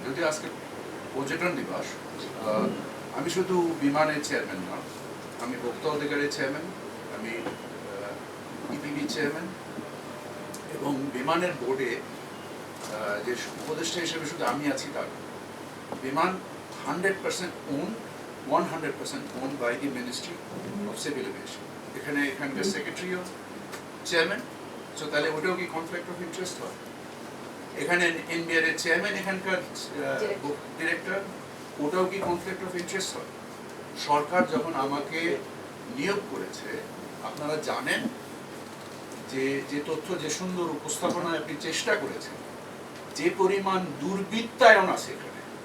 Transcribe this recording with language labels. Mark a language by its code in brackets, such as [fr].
[bn] যদিও আজকে পর্যটন দিবস, আমি শুধু বিমানের চেয়ারম্যান না, আমি ভোক্তা অধিকারের চেয়ারম্যান, আমি ইপিবি চেয়ারম্যান, এবং বিমানের বোর্ডে যে উপদেষ্টা হিসেবে শুধু আমি আছি তা না। [en] বিমান 100% own 100% owned by the Ministry of Civil Aviation. [bn] এখানকার সেক্রেটারিও চেয়ারম্যান, সো তাহলে ওটাও কি কনফ্লিক্ট অফ ইন্টারেস্ট হয়? এখানে এনবিআর এর চেয়ারম্যান, এখানকার ডিরেক্টর, ওটাও কি কনফ্লিক্ট অফ ইন্টারেস্ট হয়? সরকার যখন আমাকে নিয়োগ করেছে, আপনারা জানেন যে তথ্য, যে সুন্দর উপস্থাপনায় আপনি চেষ্টা করেছেন, যে পরিমাণ দুর্বৃত্তায়ন আছে এখানে,